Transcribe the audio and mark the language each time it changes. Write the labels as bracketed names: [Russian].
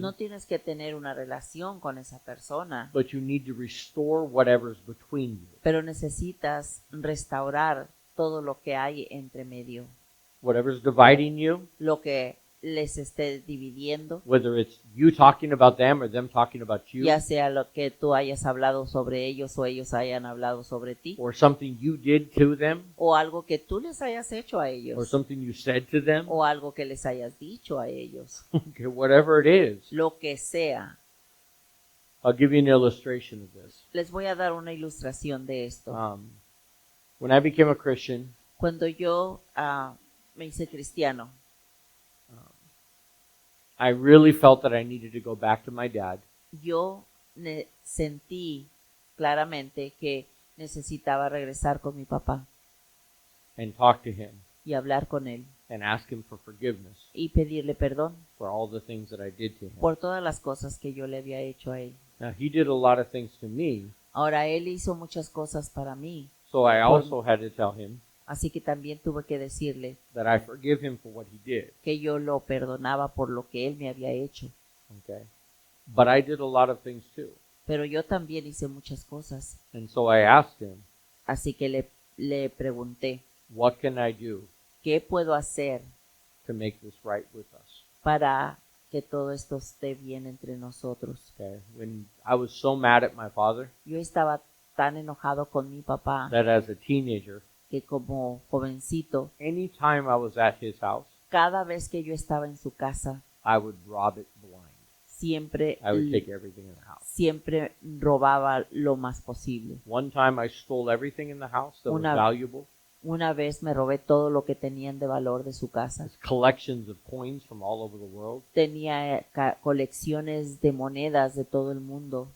[Spanish] No tienes que tener una relación con esa persona, [English] but you need to restore whatever's between you. [Spanish] pero necesitas restaurar todo lo que hay entre medio, [English] Whatever's dividing you, [Spanish] lo que les esté dividiendo, [English] whether it's you talking about them or them talking about you, [Spanish] ya sea lo que tú hayas hablado sobre ellos o ellos hayan hablado sobre ti, [English] or something you did to them, [Spanish] o algo que tú les hayas hecho a [English] or [Spanish] ellos, [English] something you said to them, [Spanish] o algo que les hayas dicho a ellos, [English] okay, whatever it is. [Spanish] lo que sea. [English] I'll give you an illustration of this. [Spanish] Les voy a dar una ilustración de esto. [English] When I became a Christian, [Spanish] Cuando yo me hice cristiano, [English] I really felt that I needed to go back to my dad [Spanish] yo sentí claramente que necesitaba regresar con mi papá [English] and talk to him [Spanish] y hablar con él [English] and ask him for forgiveness [Spanish] y pedirle perdón [English] for all the things that I did to him. [Spanish] por todas las cosas que yo le había hecho a él. [English] Now, he did a lot of things to me, [Spanish] Ahora él hizo muchas cosas para mí, [English] so I also had to tell him [Spanish] así que también tuve que decirle [English] that I forgive him for what he did. [Spanish] que yo lo perdonaba por lo que él me había hecho. [English] Okay? But I did a lot of things too. [Spanish] Pero yo también hice muchas cosas, [English] And so I asked him, [Spanish] así que le pregunté, [English] what can I do [Spanish] ¿qué puedo hacer [English] to make this right with us? [Spanish] para que todo esto esté bien entre nosotros? [English] Okay? When I was so mad at my father [Spanish] Yo estaba tan enojado con mi papá [English] that as a teenager, [Spanish] que como jovencito, [English] anytime I was at his house, [Spanish] cada vez que yo estaba en su casa, [English] I would rob it blind. [Spanish] siempre, [English] I would take everything in the house. [Spanish] siempre robaba lo más posible. [English] One time I stole everything in the house that was [Spanish] Una- [English] valuable. [Spanish] Una vez me robé todo lo que tenían de valor de su casa. [English] His collections of coins from all over the world [Spanish] Tenía colecciones de monedas de todo el mundo